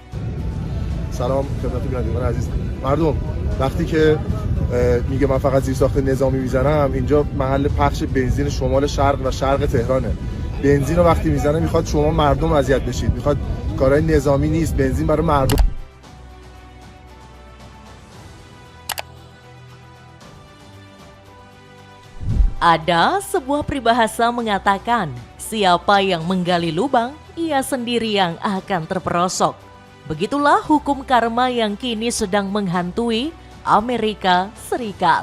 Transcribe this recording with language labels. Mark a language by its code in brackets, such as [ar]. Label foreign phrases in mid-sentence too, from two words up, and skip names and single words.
[fa] سلام خدمت بینندگان عزیز. مردم وقتی که میگه من فقط زیرساخت نظامی میزنم، اینجا محل پخش بنزین شمال شرق و شرق تهرانه. بنزین رو وقتی میزنه میخواد شما مردم اذیت بشید، میخواد کارهای نظامی نیست، بنزین برای مردم. [id] Ada sebuah peribahasa mengatakan, siapa yang menggali lubang, ia sendiri yang akan terperosok. Begitulah hukum karma yang kini sedang menghantui Amerika Serikat.